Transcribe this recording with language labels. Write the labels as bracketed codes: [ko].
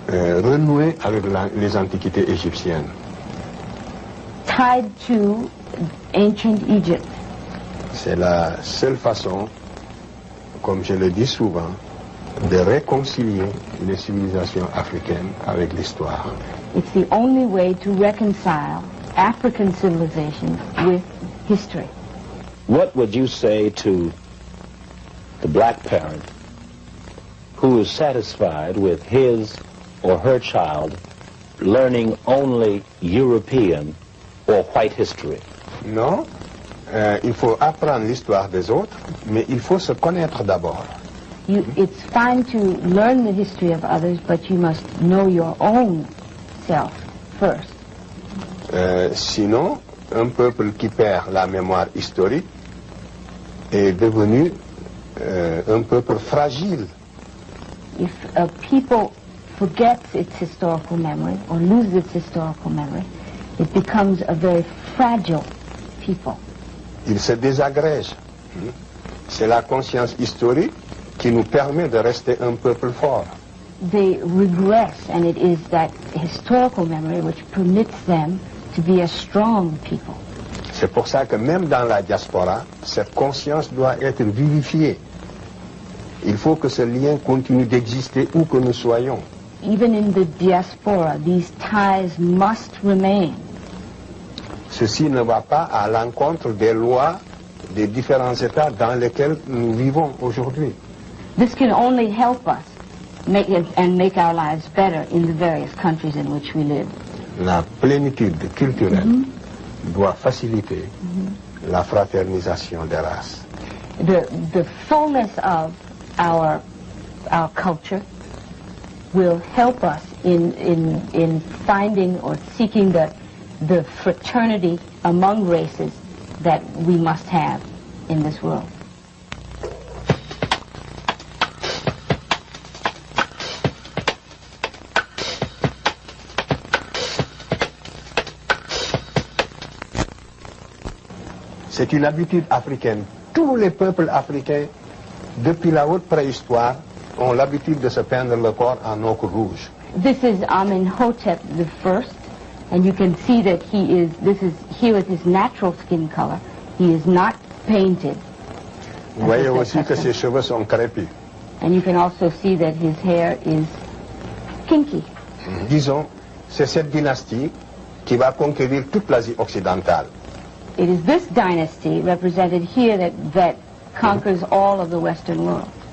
[fr] Renouer avec les antiquités égyptiennes. [en] Tied to ancient Egypt. [fr] C'est la seule façon, comme je le dis souvent, de réconcilier les civilisations africaines avec l'histoire. [en] It's the only way to reconcile African civilization with history. What would you say to the black parent who is satisfied with his or her child learning only European or white history? [fr] Non, il faut apprendre l'histoire des autres, mais il faut se connaître d'abord. [en] It's fine to learn the history of others, but you must know your own self first. [fr] Sinon, un peuple qui perd la mémoire historique est devenu un peuple fragile. [en] If a people forgets its historical memory or loses its historical memory, it becomes a very fragile people. [fr] Il se désagrège. C'est la conscience historique qui nous permet de rester un peuple fort. [en] They regress, and it is that historical memory which permits them to be a strong people. [fr] C'est pour ça que même dans la diaspora, cette conscience doit être vivifiée. Il faut que ce lien continue d'exister où que nous soyons. [en] Even in the diaspora, these ties must remain. [fr] Ceci ne va pas à l'encontre des lois des différents États dans lesquels nous vivons aujourd'hui. [en] This can only help us make our lives better in the various countries in which we live. [fr] La plénitude culturelle doit faciliter la fraternisation des races. [en] The fullness of our culture will help us in finding or seeking the fraternity among races that we must have in this world. [fr] C'est une habitude africaine. Tous les peuples africains, depuis la haute préhistoire, ont l'habitude de se peindre le corps en ochre rouge. [en] This is Amenhotep I, and you can see that this is here with his natural skin color. He is not painted. [fr] Vous voyez aussi que ses cheveux sont crépus. [en] And you can also see that his hair is kinky. [fr] Disons, c'est cette dynastie qui va conquérir toute l'Asie occidentale. [en] It is this dynasty represented here that conquers all of the Western world.